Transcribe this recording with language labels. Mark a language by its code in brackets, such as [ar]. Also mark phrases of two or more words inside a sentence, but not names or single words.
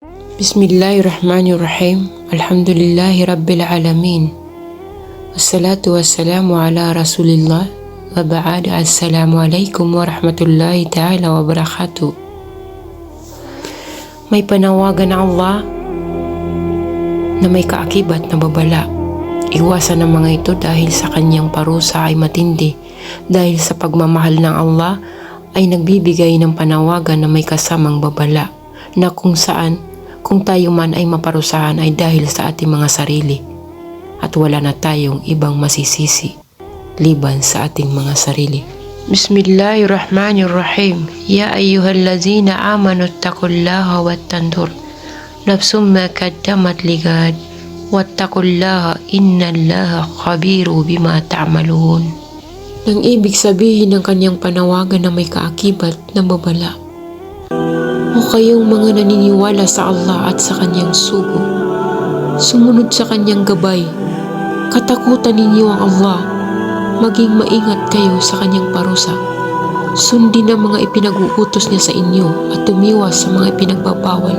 [ar] بسم الله الرحمن الرحيم. الحمد لله رب العالمين. والصلاة والسلام على رسول الله. وبعد. السلام عليكم ورحمة الله تعالى وبركاته. [tl] May panawagan ng Allah na may kaakibat na babala. Iwasan ng mga ito dahil sa kanyang parusa ay matindi. Dahil sa pagmamahal ng Allah ay nagbibigay ng panawagan na may kasamang babala na kung tayo man ay maparusahan ay dahil sa ating mga sarili at wala na tayong ibang masisisi liban sa ating mga sarili. [ar] بسم الله الرحمن الرحيم. يا أيها الذين آمنوا اتقوا الله ولتنظر نفس ما قدمت لغد واتقوا الله إن الله خبير بما تعملون. [tl] Nang ibig sabihin ng kanyang panawagan na may kaakibat na babala. O kayong mga naniniwala sa Allah at sa kanyang sugo, sumunod sa kanyang gabay, katakutan ninyo ang Allah, maging maingat kayo sa kanyang parusa, sundin ang mga ipinag-uutos niya sa inyo at tumiwas sa mga ipinagbabawal.